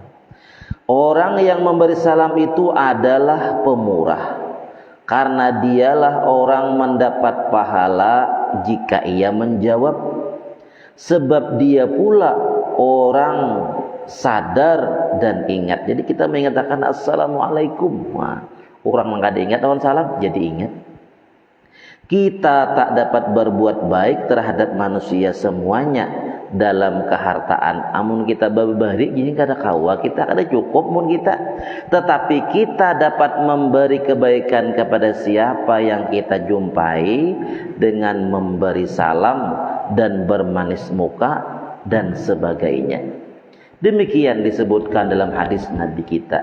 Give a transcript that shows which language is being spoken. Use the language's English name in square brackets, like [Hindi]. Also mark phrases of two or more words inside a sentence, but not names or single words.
[Indonesian] Orang yang memberi salam itu adalah pemurah, karena dialah orang mendapat pahala jika ia menjawab, sebab dia pula orang sadar dan ingat. Jadi kita mengatakan assalamualaikum, wah, orang nggak ingat lawan salam jadi ingat. Kita tak dapat berbuat baik terhadap manusia semuanya dalam kehartaan. [Banjar] Amun kita babari jadi kada kawa, kita kada cukup mun kita. [Indonesian] Tetapi kita dapat memberi kebaikan kepada siapa yang kita jumpai dengan memberi salam dan bermanis muka dan sebagainya. Demikian disebutkan dalam hadis Nabi kita.